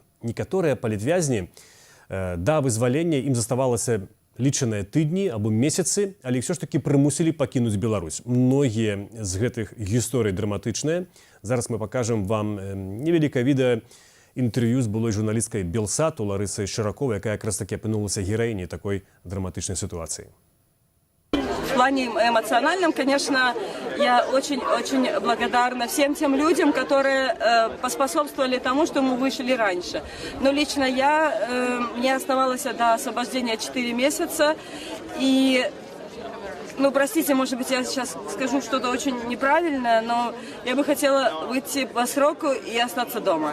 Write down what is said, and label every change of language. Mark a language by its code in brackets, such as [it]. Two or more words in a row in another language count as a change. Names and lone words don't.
[be] Некаторыя палітвязні да вызвалення ім заставалася лічаныя тыдні або месяцы, але ўсё ж такі прымусілі пакінуць Беларусь. Многія з гэтых гісторый драматычныя. Зараз мы пакажам вам невялікае відэа інтэрв'ю з былой журналісткай Белсату Ларысай Шыраковай, якая якраз такі апынулася гераіняй такой драматычнай сітуацыі. [ru] В плане эмоциональном, конечно, я очень-очень благодарна всем тем людям, которые поспособствовали тому, что мы вышли раньше. Но лично мне оставалось до освобождения 4 месяца, и, простите, может быть, я сейчас скажу что-то очень неправильное, но я бы хотела выйти по сроку и остаться дома.